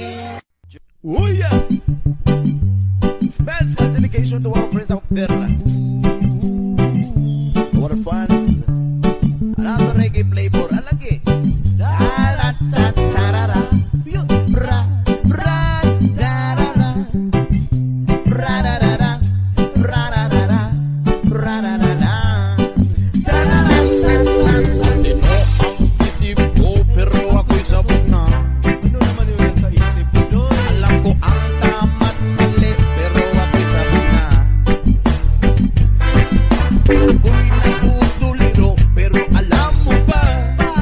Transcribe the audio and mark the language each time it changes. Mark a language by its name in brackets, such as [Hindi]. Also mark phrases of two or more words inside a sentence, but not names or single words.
[English] Oh yeah! Special dedication to our friends out there. Our fans. Another reggae flavor. Alagi. Da-da-da-da-da-da. Bra, bra, da-da-da. Bra-da-da-da. Bra-da-da-da. Bra-da-da-da. Da-da-da-da-da. [Filipino] Hindi mo ang isip ko, pero ako'y sabog na. Ano naman yun sa isip ko doon? Alam ko ang tama't mali, pero ako'y sabog na. Ako'y nagtutuliro, pero alam mo ba?